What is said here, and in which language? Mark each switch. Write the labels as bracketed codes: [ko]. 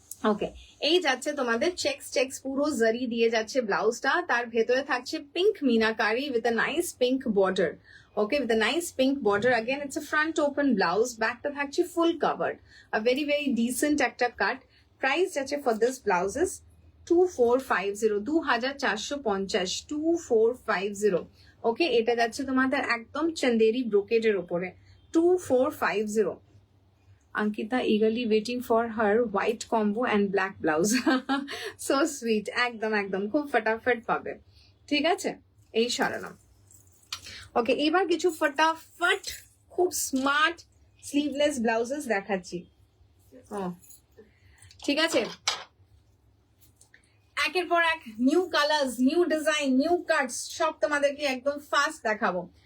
[bn] ওকে এই যাচ্ছে তোমাদের চেকস চেকস পুরো জারি দিয়ে যাচ্ছে ব্লাউজটা, তার ভেতরে থাকছে pink meenakari [en] with a nice pink border, [bn] okay with a nice pink border, again [en] it's a front open blouse, [bn] ব্যাকটা থাকছে ফুল covered, [en] a very very decent [bn] একটা কাট। প্রাইস যাচ্ছে [en] for this blouses [bn] 2450, 2450, 2450, ওকে এটা যাচ্ছে তোমাদের একদম চন্দেরি ব্রোকেডের উপরে 2450। [en] Ankita eagerly waiting for her white combo and black blouse. So sweet. [bn] একদম একদম খুব ফটাফট পাবে, ঠিক আছে এই সরানো। ওকে এবার কিছু ফটাফট খুব স্মার্ট স্লিভলেস ব্লাউজেস দেখাচ্ছি। ঠিক আছে, একের পর এক [en] new colours, new design, new cuts [bn] সব তোমাদেরকে একদম ফাস্ট দেখাবো।